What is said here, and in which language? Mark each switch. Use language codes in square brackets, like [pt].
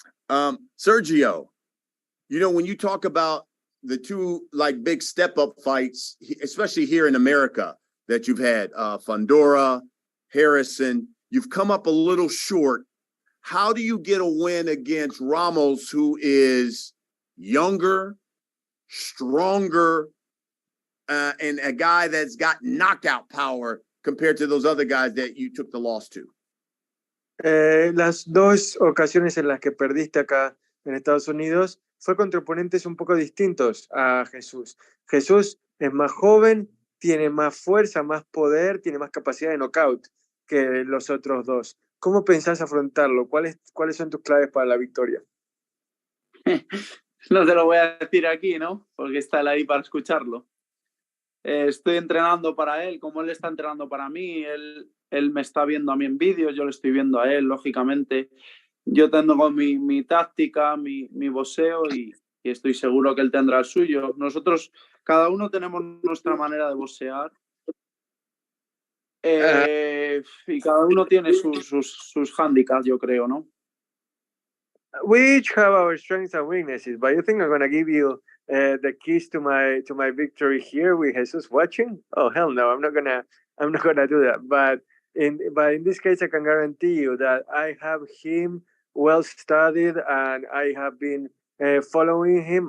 [en] Sergio, when you talk about the 2 big step-up fights, especially here in America, that you've had, Fundora, Harrison, you've come up a little short. How do you get a win against Ramos, who is younger, stronger, and a guy that's got knockout power compared to those other guys that you took the loss to? [es] Las 2 ocasiones en las que perdiste acá en Estados Unidos fue contra oponentes un poco distintos a Jesús. Jesús es más joven, tiene más fuerza, más poder, tiene más capacidad de knockout que los otros 2. ¿Cómo pensás afrontarlo? ¿Cuáles son tus claves para la victoria? No te lo voy a decir aquí, ¿no? Porque está él ahí para escucharlo. Estoy entrenando para él, como él está entrenando para mí. Él me está viendo a mí en vídeos, yo le estoy viendo a él, lógicamente. Yo tengo mi táctica, mi boxeo y estoy seguro que él tendrá el suyo. Nosotros, cada uno tenemos nuestra manera de boxear. Y cada uno tiene sus handicaps, yo creo, ¿no? [en] We each have our strengths and weaknesses, but you think I'm going to give you the keys to my victory here with Jesus watching? Oh, hell no, I'm not gonna do that. But in this case, I can guarantee you that I have him well studied, and I have been following him.